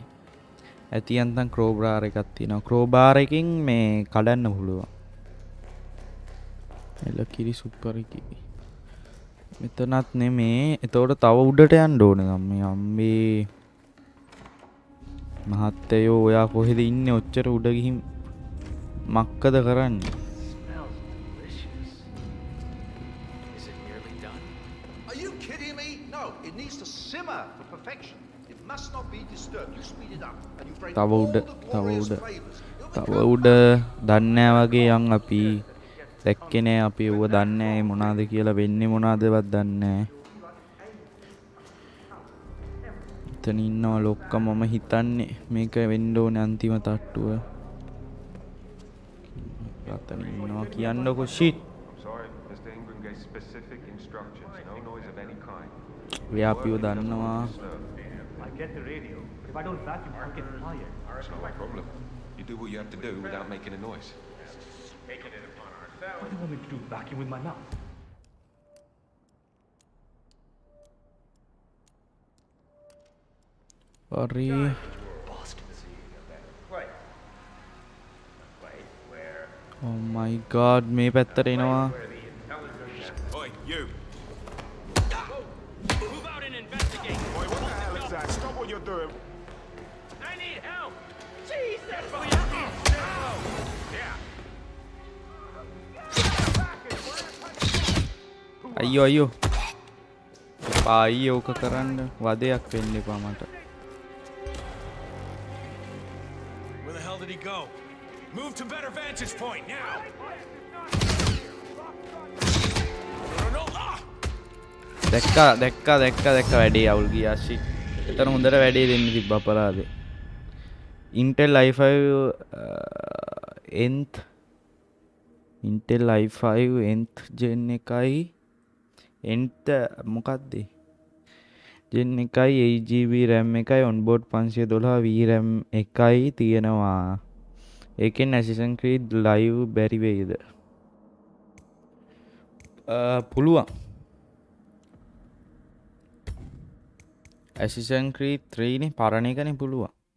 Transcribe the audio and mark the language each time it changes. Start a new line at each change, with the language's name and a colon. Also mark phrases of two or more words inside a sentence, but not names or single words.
Sinhala: ඇති යන්තම් ක්‍රෝබාර් එකක් තියෙනවා. ක්‍රෝබාර් එකකින් මේ කඩන්න පුළුවන්. එල කිරි සුපර් එකයි. මෙතනත් නෙමේ. එතකොට තව උඩට යන්න ඕනේ ගම්මේ අම්මේ. මහත්තයෝ ඔයා කොහෙද ඉන්නේ? ඔච්චර උඩ ගිහින් මක්කද කරන්නේ?
English: Smells delicious. Is it nearly done? Are you kidding me? No, it needs to simmer for perfection. It must not be disturbed. You speed it up and you break
Sinhala: තව
English: all
Sinhala: උඩ
English: the
Sinhala: තව
English: glorious
Sinhala: උඩ
English: flavors.
Sinhala: තව උඩ දන්නේ වගේ යන් අපි දැක්කේ නෑ අපි ඌව දන්නේ නෑ මොනවාද කියලා වෙන්නේ මොනවාදවත් දන්නේ නෑ. එතන ඉන්නවා ලොක්ක මම හිතන්නේ මේක වෙන්න ඕනේ අන්තිම තට්ටුව. අතන ඉන්නවා කියන්නකො shit.
English: I'm sorry, Mr. Ingram gave specific instructions. No noise of any kind.
Sinhala: එයා අපිව දන්නවා.
English: I get the radio, but if I don't vacuum, I'll get fired. It's not my problem. You do what you have to do without making a noise. Taking it upon ourselves. What do you want me to do? Vacuum with my mouth?
Sinhala: හරි
English: Bastards. Wait. Wait, where? oh my god
Sinhala: මේ පැත්තට එනවා.
English: Where the intelligence? Oi, you. Move out and investigate. Boy, what the hell is that? Stop what you're doing. I need help. Jesus! Yeah.
Sinhala: අයියෝ අයියෝ එපා අයියෝ ඕක කරන්න වදයක් වෙන්න එපා මට.
English: Where the hell did he go? Move to better vantage point now. No. Ah!
Sinhala: දැක්කා වැඩේ අවුල් ගියා shit. එතන හොඳට වැඩේ දෙන්න තිබ්බ අපරාධේ. Intel i5 nth Intel i5 nth gen එකයි nth මොකක්ද gen එකයි 8GB RAM එකයි onboard 512 VRAM එකයි තියෙනවා. ඒකෙන් Assassin's Creed live බැරි වෙයිද? පුළුවන්. Assassin's Creed 3 නේ පරණ එකනේ පුළුවන්.